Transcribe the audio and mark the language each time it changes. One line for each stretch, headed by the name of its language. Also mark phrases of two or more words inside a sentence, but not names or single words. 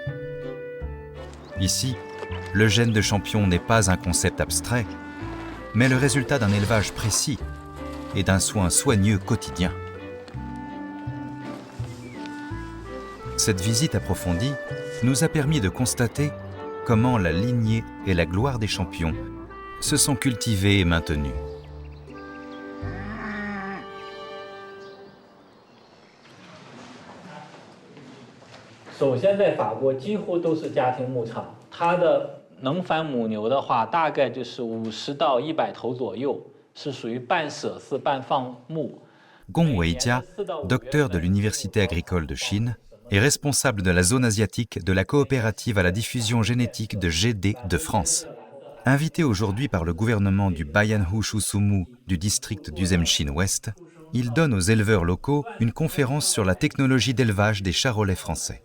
French: Ici, le gène de champion n'est pas un concept abstrait, mais le résultat d'un élevage précis et d'un soin soigneux quotidien. Cette visite approfondie nous a permis de constater comment la lignée et la gloire des champions se sont cultivées et maintenues.
Chinese: 能繁母牛的话，大概就是50到100头左右，是属于半舍饲半放牧。
French: Gong Weijia, docteur de l'Université agricole de Chine, est responsable de la zone asiatique de la coopérative à la diffusion génétique de GD de France. Invité aujourd'hui par le gouvernement du Bayanhu Shusumu du district d'Uzemchin-Ouest, il donne aux éleveurs locaux une conférence sur la technologie d'élevage des charolais français.